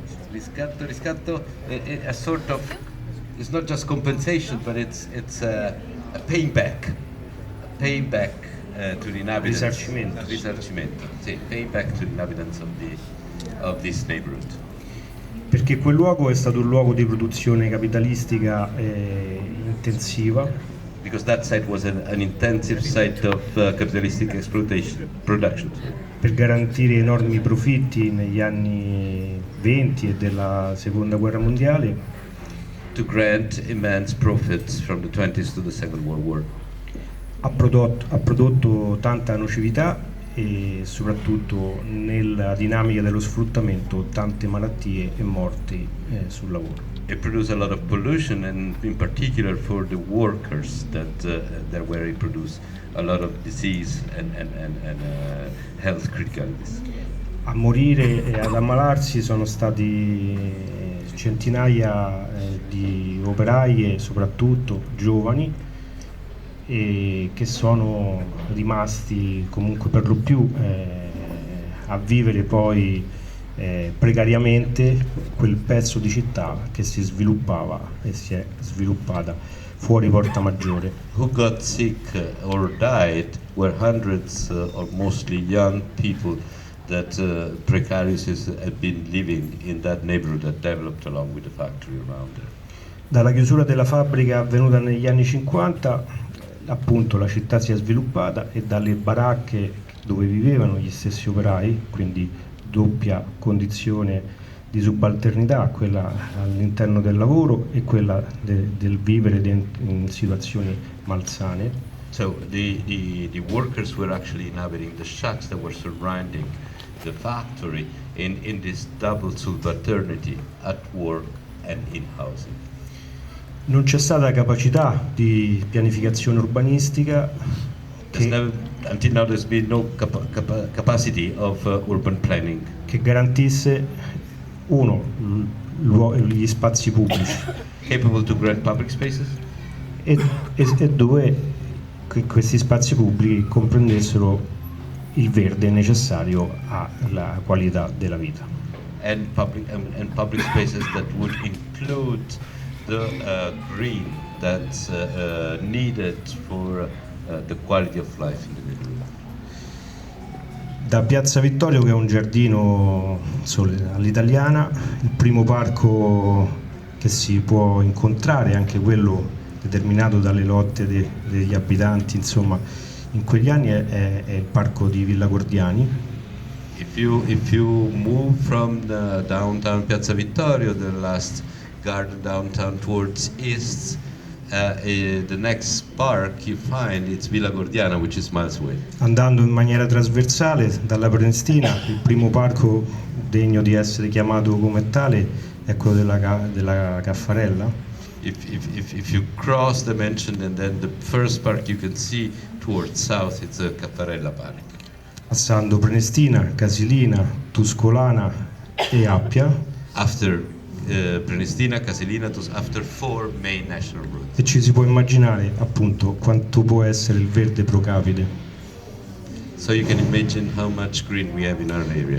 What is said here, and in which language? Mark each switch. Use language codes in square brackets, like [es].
[en] Riscatto a sort of, it's not just compensation, but it's a paying back to the inhabitants. Risarcimento. Sì, paying back to the inhabitants of this neighborhood. [it] Perché quel luogo è stato un luogo di produzione capitalistica intensiva. [en] Because that site was an intensive site of capitalistic production. [it] Per garantire enormi profitti negli anni 20 e della seconda guerra mondiale. [en] To grant immense profits from the 20s to the Second World War. [it] Ha prodotto tanta nocività e soprattutto nella dinamica dello sfruttamento tante malattie e morti sul lavoro. [en] It produced a lot of pollution, and in particular for the workers where it produced a lot of disease and health criticalities. [it] A morire e ad ammalarsi sono stati centinaia di operai, soprattutto giovani, e che sono rimasti comunque per lo più a vivere poi precariamente quel pezzo di città che si sviluppava e si è sviluppata fuori Porta Maggiore. [en] Who got sick or died were hundreds of mostly young people that precarious had been living in that neighborhood that developed along with the factory around there. [it] Dalla chiusura della fabbrica avvenuta negli anni 50, appunto la città si è sviluppata e dalle baracche dove vivevano gli stessi operai, quindi doppia condizione di subalternità, quella all'interno del lavoro e quella del vivere in situazioni malsane. [en] So the workers were actually inhabiting the shacks that were surrounding the factory in this double subalternity at work and in housing. [it] Non c'è stata capacità di pianificazione urbanistica. [en] Until now there's been no capacity of urban planning. [it] Che garantisse gli spazi pubblici. [en] Capable to grant public spaces. [it] E dove questi spazi pubblici comprendessero il verde necessario alla qualità della vita. [en] And public spaces that would include the green that's needed for the quality of life in the neighborhood. [it] Da Piazza Vittorio, che è un giardino all'italiana, il primo parco che si può incontrare, anche quello determinato dalle lotte degli abitanti, insomma, in quegli anni è il parco di Villa Gordiani. [en] If you move from the downtown Piazza Vittorio, the last garden downtown towards east, the next park you find it's Villa Gordiana, which is miles away. [it] Andando in maniera trasversale dalla Prenestina, il primo parco degno di essere chiamato come tale è quello della Caffarella. [en] If you cross the mention, and then the first park you can see towards south, it's the Caffarella Park. [it] Passando Prenestina, Casilina, Tuscolana e Appia. [en] After Prenestina, Casilina, after 4 main national roads. [it] E ci si può immaginare appunto quanto può essere il verde pro capite. [en] So you can imagine how much green we have in our area.